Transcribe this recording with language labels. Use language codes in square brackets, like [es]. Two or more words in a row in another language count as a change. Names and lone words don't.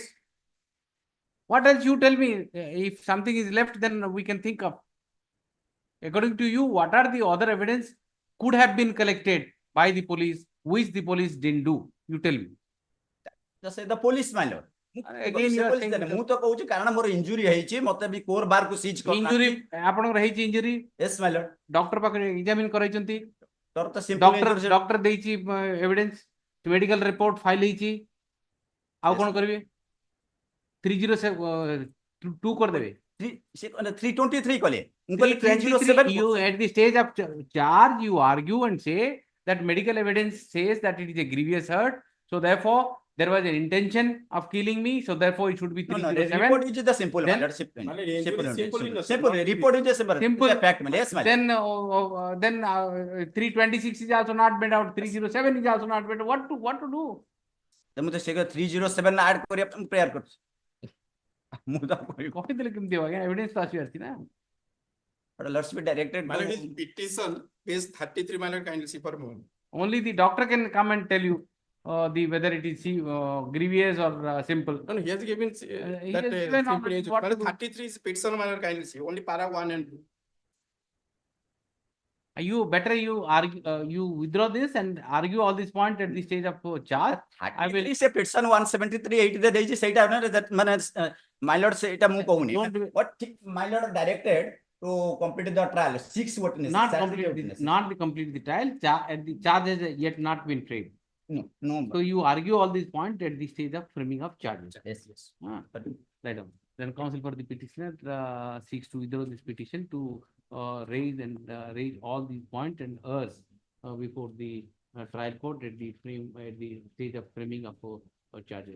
[en] What else you tell me? If something is left, then we can think of. According to you, what are the other evidence could have been collected by the police, which the police didn't do? You tell me. Just say the police, my lord. Again, you are saying [or] ମୁଁ ତ କହୁଛି କାରଣ ମୋର ଇଞ୍ଜୁରି ହେଇଛି ମତେ ବି କୋର ବାର୍ କୁ ସିଜ୍ injury ଆପଣଙ୍କର ହେଇଛି injury [en] yes my lord [or] ଡକ୍ଟର ପାଖରେ ଏକ୍ସାମିନ କରାଇଛନ୍ତି ତୋର ତ simple ଡକ୍ଟର ଦେଇଛି [en] evidence medical report file [or] ହେଇଛି ଆଉ କଣ କରିବେ 302 କରିଦେବେ 323 କଲେ [en] 323 you at the stage of charge you argue and say that medical evidence says that it is a grievous hurt, so therefore there was an intention of killing me, so therefore it should be 307. report is the simple Then, simple report is the simple fact, yes my lord. then 326 is also not made out, 307 is also not made out. What to do? [or] ମୁଁ ତ ସେ 307 ଆଡ୍ କରିବା ପାଇଁ ପ୍ରେୟାର କରୁଛି ମୁଁ ତ କହିଦେଲେ କେମିତି ହେବ ଆଜ୍ଞା ଏଭିଡେନ୍ସ ତ ଆସିବାର ଅଛି ନା [en] but let's be directed My lord, his petition page 33, my lord, kindly see for a moment. only the doctor can come and tell you whether it is grievous or simple. No, he has given he that has given how simple much- age. what My lord, to do. 33 is petition, my lord, kindly see. Only para 1 and 2. You better you argue you withdraw this and argue all these points at the stage of charge. I will say petition 173 8 [or] ରେ ଦେଇଛି ସେଇଟା ମାନେ [en] my lord [or] ସେଇଟା ମୁଁ କହୁନି [en] what my lord directed to complete the trial 6 witnesses not complete the trial. The charge has yet not been framed. No. So you argue all these points at the stage of framing of charges. Yes. Right on. Then counsel for the petitioner seeks to withdraw this petition to raise all these points and urge before the trial court at the stage of framing of charges.